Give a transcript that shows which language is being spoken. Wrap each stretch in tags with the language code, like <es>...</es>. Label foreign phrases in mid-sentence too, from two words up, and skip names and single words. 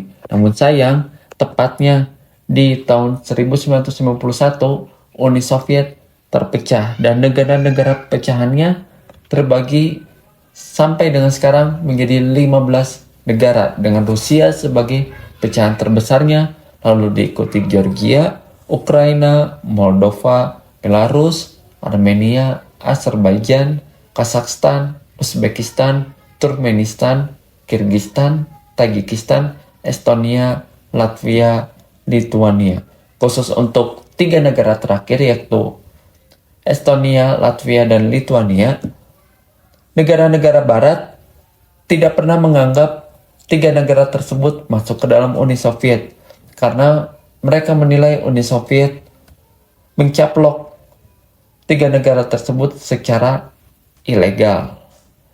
<id>Namun sayang, tepatnya di tahun 1991, Uni Soviet terpecah dan negara-negara pecahannya terbagi sampai dengan sekarang menjadi 15 negara dengan Rusia sebagai pecahan terbesarnya, lalu diikuti Georgia, Ukraina, Moldova, Belarus, Armenia, Azerbaijan, Kazakhstan, Uzbekistan, Turkmenistan, Kirgistan, Tajikistan, Estonia, Latvia, Lituania. Khusus untuk 3 negara terakhir yaitu Estonia, Latvia, dan Lituania, negara-negara barat tidak pernah menganggap 3 negara tersebut masuk ke dalam Uni Soviet karena mereka menilai Uni Soviet mencaplok 3 negara tersebut secara ilegal.</id>